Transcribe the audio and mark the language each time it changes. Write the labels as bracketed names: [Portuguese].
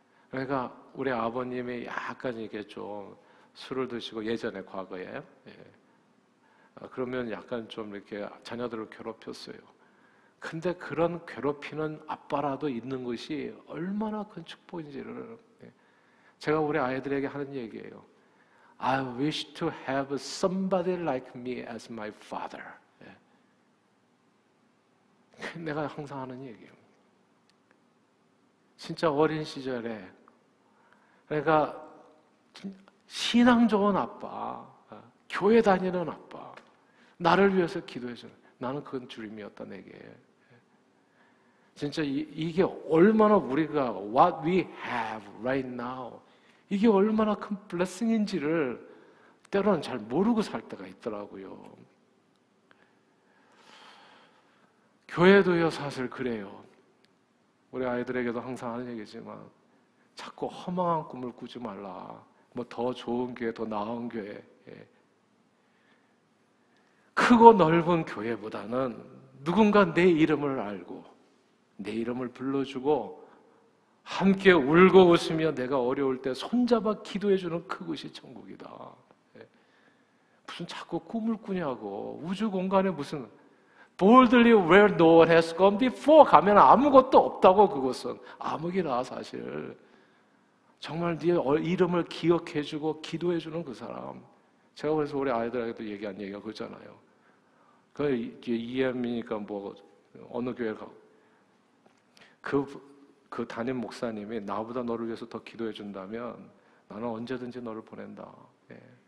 [Korean] 그러니까 우리 아버님이 약간 이게 좀 술을 드시고 예전에 과거에 그러면 약간 좀 이렇게 자녀들을 괴롭혔어요. 근데 그런 괴롭히는 아빠라도 있는 것이 얼마나 큰 축복인지를 제가 우리 아이들에게 하는 얘기예요. [English] I wish to have somebody like me as my father. [Korean] 내가 항상 하는 얘기예요. 진짜 어린 시절에 그러니까 신앙 좋은 아빠, 교회 다니는 아빠, 나를 위해서 기도해주는, 나는 그건 주님이었다 내게. 진짜 이게 얼마나 우리가 [English] what we have right now, [Korean] 이게 얼마나 큰 blessing인지를 때로는 잘 모르고 살 때가 있더라고요. 교회도요 사실 그래요. 우리 아이들에게도 항상 하는 얘기지만 자꾸 허망한 꿈을 꾸지 말라. 뭐 더 좋은 교회, 더 나은 교회, 예. 크고 넓은 교회보다는 누군가 내 이름을 알고 내 이름을 불러주고 함께 울고 웃으며 내가 어려울 때 손잡아 기도해주는 그곳이 천국이다. 예. 무슨 자꾸 꿈을 꾸냐고. 우주 공간에 무슨 [English] boldly where no one has gone before [Korean] 가면 아무것도 없다고. 그것은 암흑이라. 사실 정말 네 이름을 기억해주고 기도해주는 그 사람. 제가 그래서 우리 아이들에게도 얘기한 얘기가 그거잖아요. 그 EM이니까 뭐 어느 교회 가고 그 담임 목사님이 나보다 너를 위해서 더 기도해 준다면 나는 언제든지 너를 보낸다. 예.